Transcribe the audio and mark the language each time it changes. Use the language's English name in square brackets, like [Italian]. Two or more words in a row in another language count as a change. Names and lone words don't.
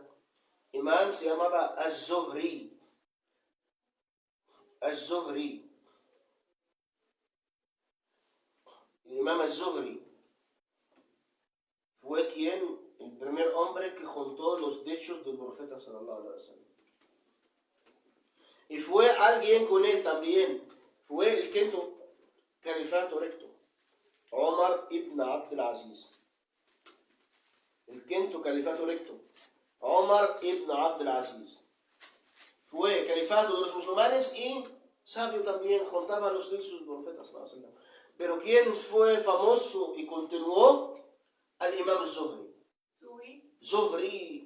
[Spanish] Imam se llamaba Az-Zuhri. Az-Zuhri. El Imam Az-Zuhri fue el primer hombre que juntó los dichos del profeta [Arabic] صلى الله عليه وسلم. [Spanish] Y fue alguien con él también, fue el quinto califato recto, Omar ibn Abdul Aziz. El quinto califato recto, Omar ibn Abdul Aziz. Fue califato de los musulmanes y sabio también, juntaba los dichos del profeta [Arabic] صلى الله عليه وسلم. [Spanish] Pero ¿quién fue famoso y continuó? Al Imam Az-Zuhri. Zuhri.